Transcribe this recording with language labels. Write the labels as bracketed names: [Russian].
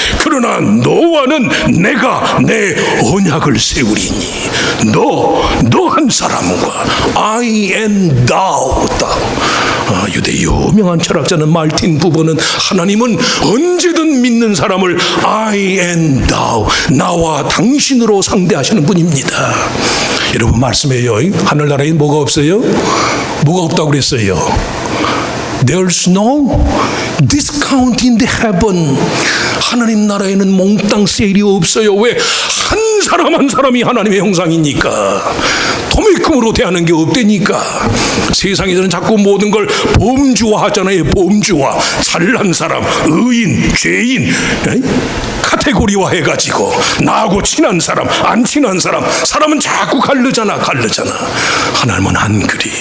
[Korean] 그러나 너와는 내가 내 언약을 세우리니 너 한 사람과 [English] I and thou. [Korean] 유대 유명한 철학자는 말틴 부버는 하나님은 언제든 믿는 사람을 [English] I and thou, [Korean] 나와 당신으로 상대하시는 분입니다. 여러분 말씀해요. 하늘나라에 뭐가 없어요? 뭐가 없다고 그랬어요? [English] There's no discount in the heaven. [Korean] 하나님 나라에는 몽땅 세일이 없어요. 왜? 한 사람 한 사람이 하나님의 형상이니까. 도매금으로 대하는 게 없다니까. 세상에서는 자꾸 모든 걸 범주화 하잖아요. 범주화. 잘난 사람, 의인, 죄인, 카테고리화 해가지고 나하고 친한 사람, 안 친한 사람, 사람은 자꾸 가르잖아. 하나님은 안 그리.